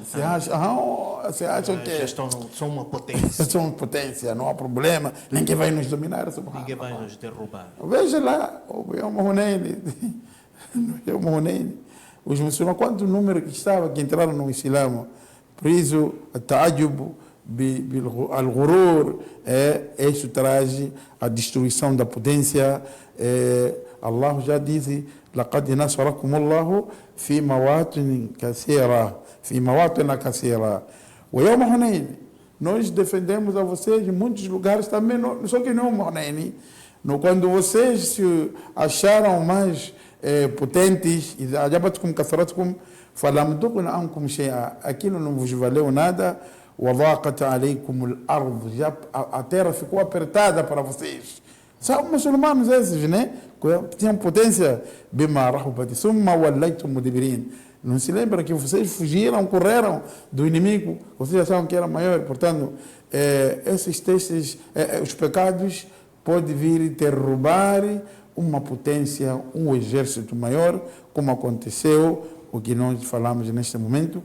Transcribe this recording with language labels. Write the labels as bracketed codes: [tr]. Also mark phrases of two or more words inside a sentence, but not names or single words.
[pt] Se acham que são uma potência. São uma potência, não há problema, ninguém vai nos dominar. Ninguém vai nos derrubar. Veja lá, o Yom Hunayn, os muçulmanos, quanto número que estava, que entraram no Islã, por isso, o ta'ajub, al-ghurur, isso traz a destruição da potência. Allah já disse, [ar] لقد نصركم الله في مواطن كثيرة ويوم حنين, [pt] nós defendemos a vocês em muitos lugares também, só que não Hunayn. Quando vocês se acharam mais potentes, [ar] أعجبتكم كثرتكم فلم تغن عنكم شيئا, [pt] aquilo não vos valeu nada. [ar] وضاقت عليكم الأرض, [pt] a terra ficou apertada para vocês. São muçulmanos esses, né? Que tinham potência. [ar] بما رحبت ثم وليتم مدبرين. [pt] Não se lembra que vocês fugiram, correram do inimigo, vocês achavam que era maior. Portanto, esses testes, os pecados podem vir derrubar uma potência, um exército maior, como aconteceu, o que nós falamos neste momento.